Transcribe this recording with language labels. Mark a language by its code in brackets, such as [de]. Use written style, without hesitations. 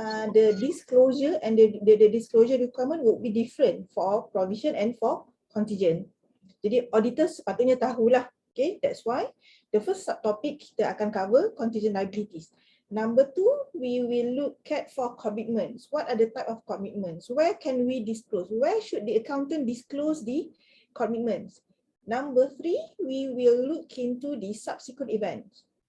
[en] the disclosure and the disclosure requirement would be different for provision and for contingent. [ms] Jadi auditor sepatutnya tahulah. [en] Okay, that's why the first subtopic [ms] kita akan [en] cover contingent liabilities. Number 2, we will look at for commitments. What are the type of commitments? Where can we disclose? Where should the accountant disclose the commitments? Number 3, we will look into the subsequent events.